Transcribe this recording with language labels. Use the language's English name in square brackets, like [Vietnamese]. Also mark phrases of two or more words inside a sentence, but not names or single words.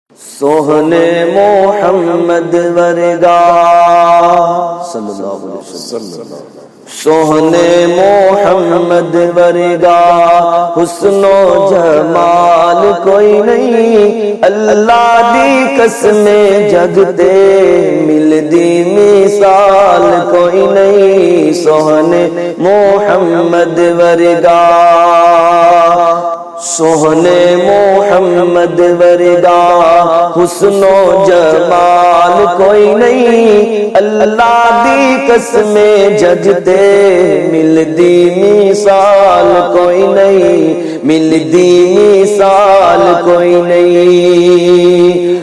[Punjabi] سوہنے محمد ورگا [Arabic] صلی اللہ علیہ وسلم، [Punjabi] سوہنے محمد ورگا حسن و جمال کوئی نہیں، اللہ دی قسم جگ تے ملدی مثال کوئی نہیں، سوہنے محمد ورگا، سوہنے محمد ورگا حسن و جمال کوئی نہیں، اللہ دی قسم جگ تے ملدی مثال کوئی نہیں، ملدی مثال کوئی نہیں،